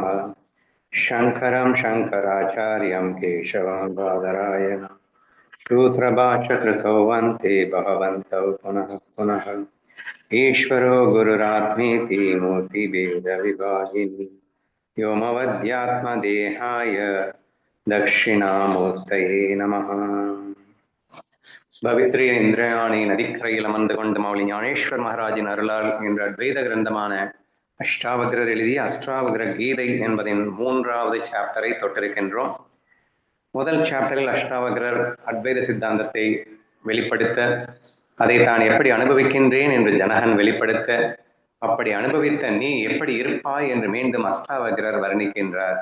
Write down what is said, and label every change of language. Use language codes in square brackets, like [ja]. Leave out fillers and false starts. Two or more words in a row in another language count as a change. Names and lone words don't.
[sa] शङ्करं शङ्कराचार्यं केशवं बादरायणं सूत्रभाष्यकृतौ वन्ते भगवन्तौ पुनः पुनः। ईश्वरो गुरुरात्मेति मूर्तिभेदविभागिनी व्योमवद्यात्मदेहाय दक्षिणामूर्तये नमः। [ta] பவித்ரிய இந்திரயாணி நதிக்கரையில் அமர்ந்து கொண்டு மௌலி ஞானேஸ்வர் மகாராஜின் அருளால் என்ற அத்வைத கிரந்தமான அஷ்டாவக்ரர் எழுதிய அஷ்டாவக்ர கீதை என்பதின் 3வது சாப்டரை தொட்டிருக்கின்றோம். முதல் சாப்டரில் அஷ்டாவக்ரர் அத்வைத சித்தாந்தத்தை வெளிப்படுத்த, அதை தான் எப்படி அனுபவிக்கின்றேன் என்று ஜனகன் வெளிப்படுத்த, அப்படி அனுபவித்த நீ எப்படி இருப்பாய் என்று மீண்டும் அஷ்டாவக்ரர் வர்ணிக்கின்றார்.